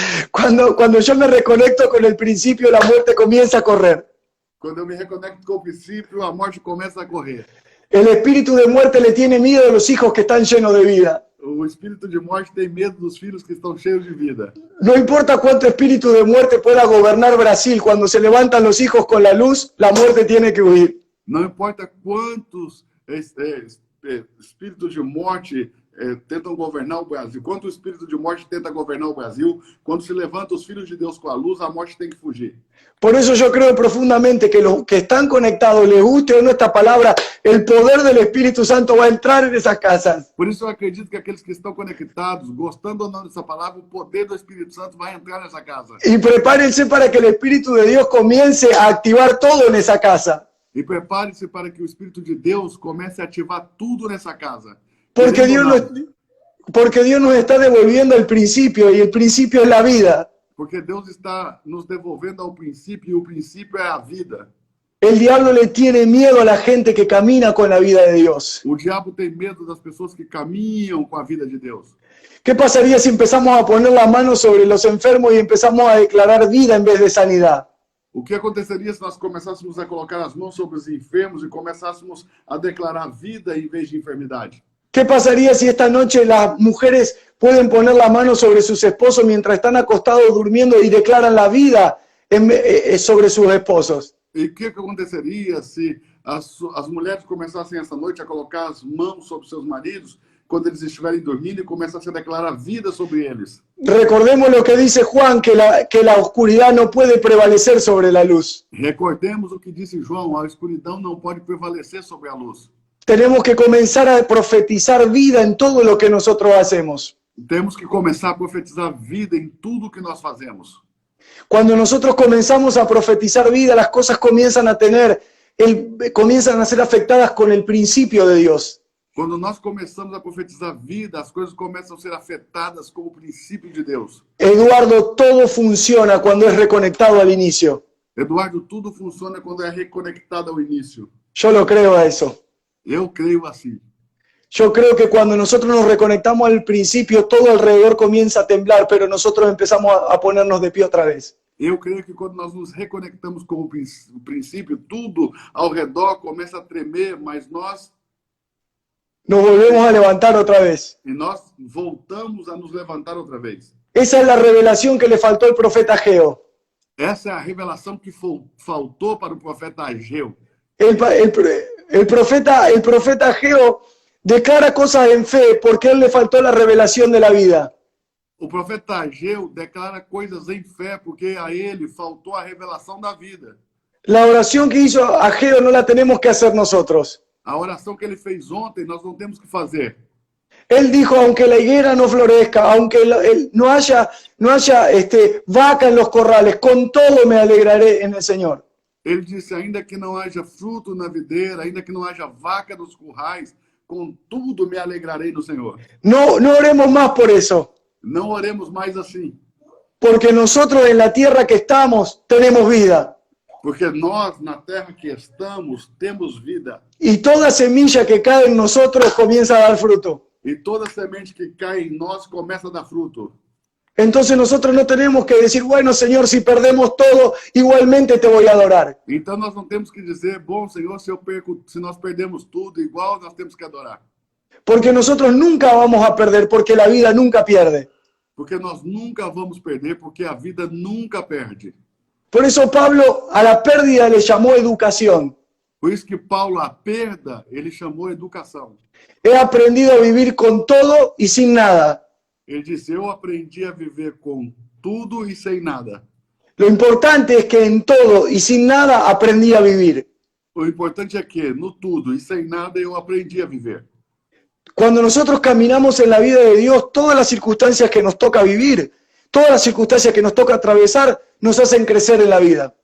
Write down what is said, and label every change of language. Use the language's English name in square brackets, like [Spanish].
[Spanish] Cuando yo me reconecto con el principio, la muerte comienza a correr. [Portuguese] Quando eu me reconecto com o princípio, a morte começa a correr. [Spanish] El espíritu de muerte le tiene miedo a los hijos que están llenos de vida. [Portuguese] O espírito de morte tem medo dos filhos que estão cheios de vida. [Spanish] No importa cuánto espíritu de muerte pueda gobernar Brasil, cuando se levantan los hijos con la luz, la muerte tiene que huir. [Portuguese] Não importa quantos espíritos de morte tentam governar o Brasil, quanto o espírito de morte tenta governar o Brasil, quando se levanta os filhos de Deus com a luz, a morte tem que fugir. [Spanish] Por eso yo creo profundamente que los que están conectados, les guste o no esta palabra, el poder del Espíritu Santo va a entrar en esas casas. [Portuguese] Por isso eu acredito que aqueles que estão conectados, gostando ou não dessa palavra, o poder do Espírito Santo vai entrar nessa casa. [Spanish] Y prepárense para que el Espíritu de Dios comience a activar todo en esa casa. [Portuguese] E prepare-se para que o Espírito de Deus comece a ativar tudo nessa casa. [Spanish] Porque Dios nos está devolviendo el principio, y el principio es la vida. [Portuguese] Porque Deus está nos devolvendo ao princípio, e o princípio é a vida. [Spanish] El diablo le tiene miedo a la gente que camina con la vida de Dios. [Portuguese] O diabo tem medo das pessoas que caminham com a vida de Deus. [Spanish] ¿Qué pasaría si empezamos a poner la mano sobre los enfermos y empezamos a declarar vida en vez de sanidad? [Portuguese] O que aconteceria se nós começássemos a colocar as mãos sobre os enfermos e começássemos a declarar vida em vez de enfermidade? [Spanish] ¿Qué pasaría si esta noche las mujeres pueden poner la mano sobre sus esposos mientras están acostados durmiendo y declaran la vida sobre sus esposos? [Portuguese] E o que aconteceria se as mulheres começassem essa noite a colocar as mãos sobre seus maridos quando eles estiverem dormindo e começassem a declarar vida sobre eles? [Spanish] Recordemos lo que dice Juan, que la oscuridad no puede prevalecer sobre la luz. [Portuguese] Recordemos o que disse João, a escuridão não pode prevalecer sobre a luz. [Spanish] Tenemos que comenzar a profetizar vida en todo lo que nosotros hacemos. [Portuguese] Temos que começar a profetizar vida em tudo que nós fazemos. [Spanish] Cuando nosotros comenzamos a profetizar vida, las cosas comienzan a ser afectadas con el principio de Dios. [Portuguese] Quando nós começamos a profetizar vida, as coisas começam a ser afetadas como o princípio de Deus. [Spanish] Eduardo, todo funciona cuando es reconectado al inicio. [Portuguese] Eduardo, tudo funciona quando é reconectado ao início. [Spanish] Yo lo creo a eso. [Portuguese] Eu creio assim. [Spanish] Yo creo que cuando nosotros nos reconectamos al principio, todo alrededor comienza a temblar, pero nosotros empezamos a ponernos de pie otra vez. [Portuguese] Eu creio que quando nós nos reconectamos com o princípio, tudo ao redor começa a tremer, mas nós [Spanish] volvemos a levantar otra vez. [Portuguese] E nós voltamos a nos levantar outra vez. [Spanish] Esa es la revelación que le faltó al profeta Ageo. [Portuguese] Essa é a revelação que faltou para o profeta Ageu. [Spanish] El profeta Ageo declara cosas en fe porque a él le faltó la revelación de la vida. [Portuguese] O profeta Ageu declara coisas em fé porque a ele faltou a revelação da vida. [Spanish] La oración que hizo Ageo no la tenemos que hacer nosotros. [Portuguese] A oração que ele fez ontem, nós não temos que fazer. [Spanish] Él dijo, aunque la higuera no florezca, aunque no haya vaca en los corrales, con todo me alegraré en el Señor. [Portuguese] Ele disse, ainda que não haja fruto na videira, ainda que não haja vaca nos currais, contudo me alegrarei no Senhor. [Spanish] No oremos más por eso. [Portuguese] Não oremos mais assim. [Spanish] Porque nosotros en la tierra que estamos tenemos vida. [Portuguese] Porque nós, na terra que estamos, temos vida. [Spanish] Y toda semilla que cae en nosotros comienza a dar fruto. [Portuguese] E toda semente que cai em nós começa a dar fruto. [Spanish] Entonces nosotros no tenemos que decir, bueno, Señor, si perdemos todo, igualmente te voy a adorar. [Portuguese] Então nós não temos que dizer, bom, Senhor, se nós perdemos tudo, igual nós temos que adorar. [Spanish] Porque nosotros nunca vamos a perder, porque la vida nunca pierde. [Portuguese] Porque nós nunca vamos perder, porque a vida nunca perde. [Spanish] Por eso Pablo a la pérdida le llamó educación. [Portuguese] Por isso que Paulo, a perda, ele chamou educação. [Spanish] He aprendido a vivir con todo y sin nada. [Portuguese] Ele disse, eu aprendi a viver com tudo e sem nada. [Spanish] Lo importante es que en todo y sin nada aprendí a vivir. [Portuguese] O importante é que, no tudo e sem nada, eu aprendi a viver. [Spanish] Cuando nosotros caminamos en la vida de Dios, todas las circunstancias que nos toca vivir, todas las circunstancias que nos toca atravesar, nos hacen crecer en la vida.